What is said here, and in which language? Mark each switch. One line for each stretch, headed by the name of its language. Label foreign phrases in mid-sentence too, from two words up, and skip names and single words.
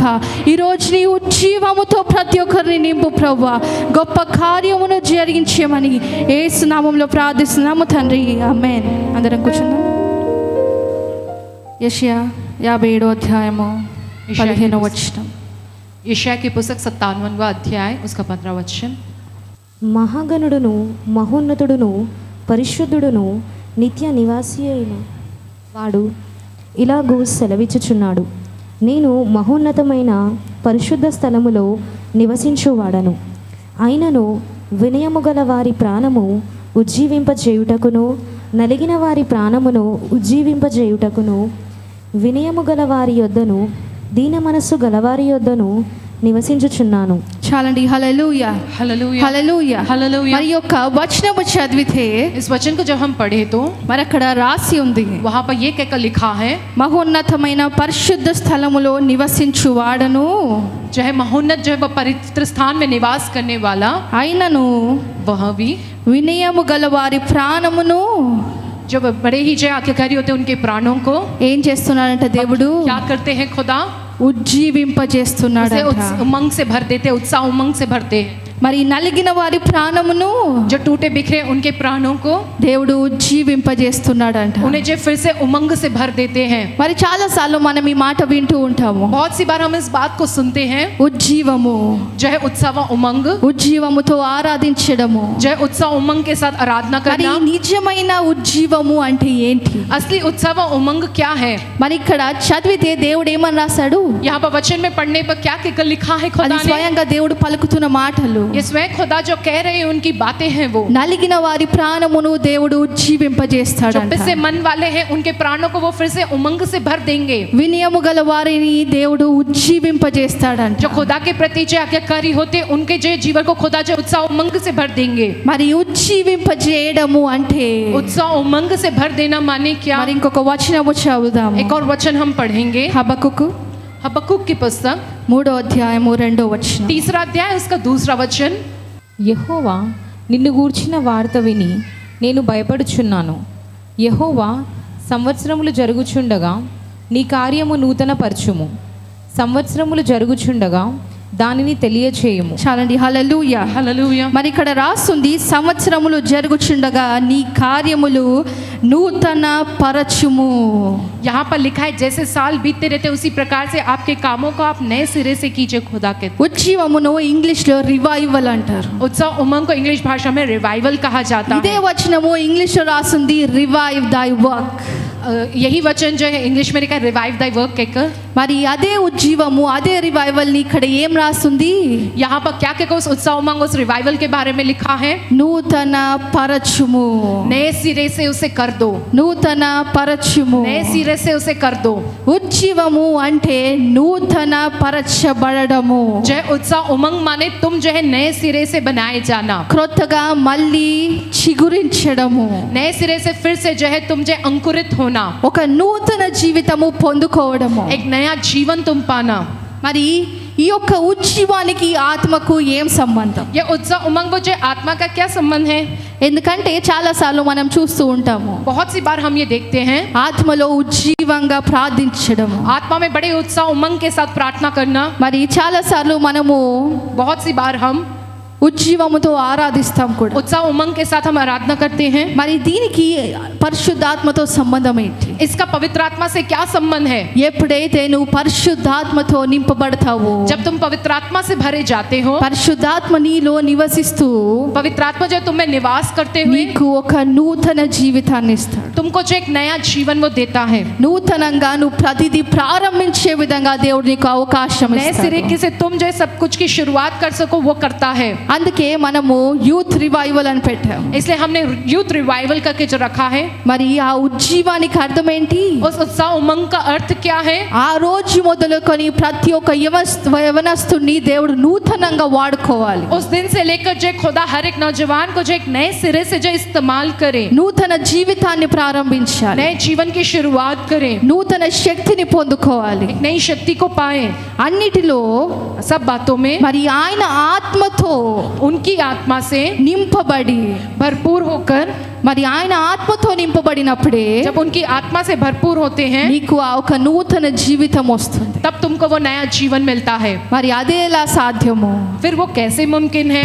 Telugu: ఈరోజు నీ ఉజ్జీవముతో ప్రతి ఒక్కరిని నింపు ప్రభువా. గొప్ప కార్యమును జరిగించమని యేసు నామములో ప్రార్థిస్తున్నాము తండ్రి, ఆమేన్. అందరం కూర్చుందాం. యెషయా 57వ అధ్యాయము 15వ వచనం.
Hindi: यशाया की पुस्तक 57वां अध्याय उसका 15वां वचन.
Telugu: మహాగణుడును మహోన్నతుడును పరిశుద్ధుడును నిత్య నివాసి అయిన వాడు ఇలాగూ సెలవిచ్చుచున్నాడు. నేను మహోన్నతమైన పరిశుద్ధ స్థలములో నివసించువాడను. అయినను వినయము గల వారి ప్రాణము ఉజ్జీవింపజేయుటకును నలిగిన వారి ప్రాణమును ఉజ్జీవింపజేయుటకును వినయము గల వారి యొద్దను దీన మనస్సు గలవారి యొద్దను నివసించుచున్నాను. చాలండి. హల్లెలూయా
Hindi: हालेलुया
Telugu: హల్లెలూయా
Hindi: हालेलुया.
Telugu: మరి యొక్క వచనము చదివితే
Hindi: इस वचन को जब हम पढ़े तो
Telugu: మరి అక్కడ రాసి ఉంది,
Hindi: वहाँ पर ये कहकर लिखा है,
Telugu: మహోన్నతమైన పరిశుద్ధ స్థలములో నివసించువాడను
Hindi: जो है महोन्नत जो है वह पवित्र स्थान में निवास करने वाला,
Telugu: అయినను
Hindi: वह भी
Telugu: వినయము గల వారి ప్రాణమును
Hindi: जो बड़े ही जय आज्ञाकारी होते हैं उनके प्राणों को
Telugu: ఏం చేస్తున్నాడంట దేవుడు?
Hindi: क्या करते हैं खुदा?
Telugu: ఉజ్జీవింపజేస్తున్నాడు
Hindi: उमंग से भर देते, उत्साह उमंग से भरते हैं।
Telugu: మరి నలిగిన వారి ప్రాణమును
Hindi: जो टूटे बिखरे उनके प्राणों को
Telugu: దేవుడు ఉజ్జీవింపజేస్తున్నాడంట
Hindi: उन्हें जो फिर से उमंग से भर देते हैं।
Telugu: మరి చాలా సార్లు మనం ఈ మాట వింటూ ఉంటాము,
Hindi: बहुत सी बार हम इस बात को सुनते हैं,
Telugu: ఉజ్జీవము,
Hindi: जो है उत्साह व उमंग,
Telugu: ఉజ్జీవముతో ఆరాధించడము.
Hindi: जो है उत्साह उमंग के साथ आराधना
Telugu: మరి
Hindi: करना।
Telugu: నిజమైన ఉజ్జీవము అంటే ఏంటి?
Hindi: असली उत्साह व उमंग क्या है?
Telugu: మరి ఇక్కడ చదివితే దేవుడు ఏమని రాశాడు?
Hindi: यहाँ पर वचन में पढ़ने पर क्या कहकर लिखा है
Telugu: అది
Hindi: खुदा ने?
Telugu: స్వయంగా దేవుడు పలుకుతున్న మాటలు.
Hindi: ये स्वयं खुदा जो कह रहे हैं उनकी बातें हैं वो।
Telugu: నలిగిన వారి ప్రాణమును దేవుడు
Hindi: जो
Telugu: ఉజ్జీవింపజేస్తాడంట.
Hindi: पिसे मन वाले हैं उनके प्राणों को वो फिर से उमंग से भर देंगे।
Telugu: వినయము గల వారిని దేవుడు ఉజ్జీవింపజేస్తాడంట.
Hindi: जो खुदा के प्रति जो आज्ञाकारी होते उनके जो जीवन को खुदा जो उत्साह उमंग से भर देंगे।
Telugu: మరి ఉజ్జీవింపజేయడము అంటే
Hindi: उत्साह उमंग से भर देना माने क्या?
Telugu: మరి ఇంకొక వచనము చదువుదాము.
Hindi: एक और वचन हम पढ़ेंगे,
Telugu: హబక్కుకు
Hindi: हबक्कुक की पुस्तक
Telugu: 3వ అధ్యాయము 2వ వచనం.
Hindi: 3 अध्याय उसका 2 वचन।
Telugu: యెహోవా నిన్ను గూర్చిన వార్త విని నేను భయపడుచున్నాను. యెహోవా సంవత్సరములు జరుగుచుండగా నీ కార్యము నూతన పరచుము, సంవత్సరములు జరుగుచుండగా దానిని తెలియచేయము. చాలండి, హల్లెలూయా.
Hindi: हालेलुया।
Telugu: మరి ఇక్కడ రాస్తుంది, సంవత్సరములు జరుగుచుండగా నీ కార్యములు నూతన పరచుము.
Hindi: यहाँ पर लिखा है जैसे साल बीतते रहते उसी प्रकार से आपके कामों को आप नए सिरे से कीजिए खुदा के।
Telugu: ఉజ్జీవమును ఇంగ్లీష్ లో రివైవల్ అంటారు.
Hindi: उत्साह उमंग को इंग्लिश भाषा में रिवाइवल कहा जाता
Telugu: ఇదే
Hindi: है।
Telugu: వచనము ఇంగ్లీష్ లో రాస్తుంది
English: revive thy work.
Hindi: यही वचन जो है इंग्लिश में लिखा है
English: revive thy work
Hindi: कहकर।
Telugu: మరి అదే ఉజ్జీవము అదే రివైవల్ ని ఇక్కడ ఏం రాస్తుంది?
Hindi: यहाँ पर क्या कहकर उस उत्साह उमंग उस रिवाइवल के बारे में लिखा है?
Telugu: నూతన పరచుము.
Hindi: नए सिरे से उसे कर दो,
Telugu: నూతన పరచుము.
Hindi: नए सिरे से उसे कर दो।
Telugu: ఉజ్జీవము అంటే నూతన పరచబడడము.
Hindi: जो है उत्साह उमंग माने तुम जो है नए सिरे से बनाए जाना,
Telugu: క్రొత్తగా మళ్ళీ చిగురించడము.
Hindi: नए सिरे से फिर से जो है तुम जो है अंकुरित होना,
Telugu: ఒక నూతన జీవితము పొందుకోవడము.
Hindi: एक नया जीवन तुम पाना।
Telugu: మరి ఈ యొక్క ఉజ్జీవానికి ఆత్మకు ఏం సంబంధం?
Hindi: ये उत्साह उमंग वो जो आत्मा का क्या संबंध है?
Telugu: ఎందుకంటే చాలా సార్లు మనం చూస్తూ ఉంటాము,
Hindi: बहुत सी बार हम ये देखते हैं,
Telugu: ఆత్మలో ఉజ్జీవంగా ప్రార్థించడము.
Hindi: आत्मा में बड़े उत्साह उमंग के साथ प्रार्थना करना।
Telugu: మరి చాలా సార్లు మనము
Hindi: बहुत सी बार हम
Telugu: ఉజ్జీవముతో ఆరాధిస్తాం కూడా.
Hindi: उत्साह उमंग के साथ हम आराधना करते हैं।
Telugu: మరి దీనికి పరిశుద్ధాత్మతో సంబంధం ఏంటి?
Hindi: इसका पवित्र आत्मा से क्या संबंध है?
Telugu: ఎప్పుడైతే నువ్వు పరిశుద్ధాత్మతో నింపబడతావో,
Hindi: जब तुम पवित्र आत्मा से भरे जाते हो,
Telugu: పరిశుద్ధాత్మ నీలో నివసిస్తూ
Hindi: पवित्र आत्मा जो तुम में निवास करते हुए
Telugu: నీకు ఒక నూతన జీవితాన్ని ఇస్తాడు.
Hindi: तुमको जो एक नया जीवन वो देता है।
Telugu: నూతనంగా నువ్వు ప్రతిదీ ప్రారంభించే విధంగా దేవుడు నీకు అవకాశం
Hindi: नए
Telugu: ఇస్తాడు.
Hindi: सिरे से तुम जो है सब कुछ की शुरुआत कर सको वो करता है।
Telugu: అందుకే మనము
English: youth revival
Telugu: అని పెట్టాము.
Hindi: इसलिए हमने
English: youth revival
Hindi: करके जो रखा है।
Telugu: మరి ఆ ఉజ్జీవానికి అర్థం ఏంటి?
Hindi: उस उत्साह उमंग का अर्थ क्या है?
Telugu: ఆ రోజు మొదలుకొని ప్రతి ఒక్క యవనస్తుని దేవుడు నూతనంగా వాడుకోవాలి.
Hindi: उस दिन से लेकर जो खुदा हर एक नौजवान को जो एक नए सिरे से जो इस्तेमाल करे,
Telugu: నూతన జీవితాన్ని ప్రారంభించాలి.
Hindi: नए जीवन की शुरुआत करे,
Telugu: నూతన శక్తిని పొందుకోవాలి.
Hindi: एक नई शक्ति को पाए।
Telugu: అన్నిటిలో
Hindi: सब बातों में
Telugu: మరి ఆయన ఆత్మతో
Hindi: उनकी आत्मा से
Telugu: నింపబడి,
Hindi: भरपूर होकर,
Telugu: మరి ఆయన ఆత్మతో నింపబడినప్పుడే
Hindi: जब उनकी आत्मा से भरपूर होते हैं
Telugu: నీకు ఆ ఒక నూతన జీవితం వస్తుంది.
Hindi: तब तुमको वो नया जीवन मिलता है।
Telugu: మరి అదే ఎలా సాధ్యము?
Hindi: फिर वो कैसे मुमकिन है?